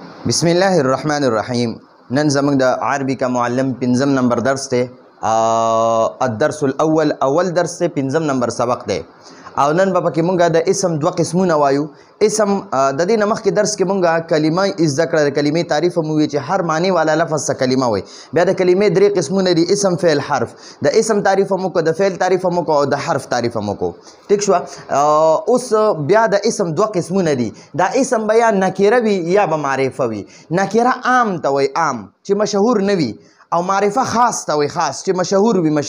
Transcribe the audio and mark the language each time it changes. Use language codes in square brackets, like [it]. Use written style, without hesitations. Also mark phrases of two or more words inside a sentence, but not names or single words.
[ar] بسم الله الرحمن الرحیم. [ps] نن زموږ د عربي کا معلم پنځم نمبر درس دی. [ar] الدرس الاول [ps] اول درس دی، پنځم نمبر سبق دی. او نن به پکې مونږه د اسم دوه قسمونه وایو. اسم د دې نه مخکې درس کې مونږه کلمه زده کړه، د کلمې تعریف مو وی چې هر معنی والا لفظ څه کلمه وي. بیا د کلمې درې قسمونه دي، اسم فعل حرف. د اسم تعریف مو کو، د فعل تعریف مو کو، او د حرف تعریف مو کو. ټیک شو. اوس بیا د اسم دوه قسمونه دي. دا اسم بیا نکره وي یا به معرفه وي. نکره عام ته وي، عام چې مشهور نه وي، او معرفه خاص ته وي، خاص چې مشهور وي.